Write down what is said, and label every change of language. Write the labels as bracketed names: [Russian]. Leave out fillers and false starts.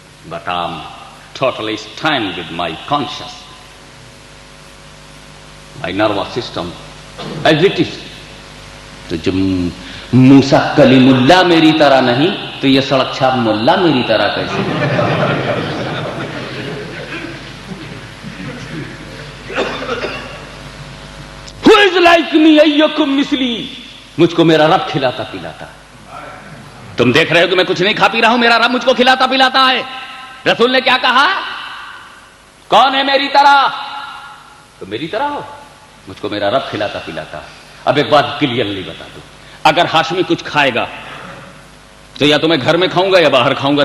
[English] But I'm totally stand with my conscious, my nervous system as it is. [Urdu] تو جب موسیٰ کلیم اللہ میری طرح نہیں تو یہ سڑک چھاپ ملا میری طرح کیسے. [English] Who is like me, [Arabic] ایکم مثلی. [Urdu] مجھ کو میرا رب کھلاتا پلاتا. تم دیکھ رہے ہو کہ میں کچھ نہیں کھا پی رہا ہوں، میرا رب مجھ کو کھلاتا پلاتا ہے. رسول نے کیا کہا، کون ہے میری طرح. تو میری طرح ہو، مجھ کو میرا رب کھلاتا پلاتا. اب ایک بات کلیئرلی بتا دو، اگر ہاشمی کچھ کھائے گا تو یا تو میں گھر میں کھاؤں گا یا باہر کھاؤں گا.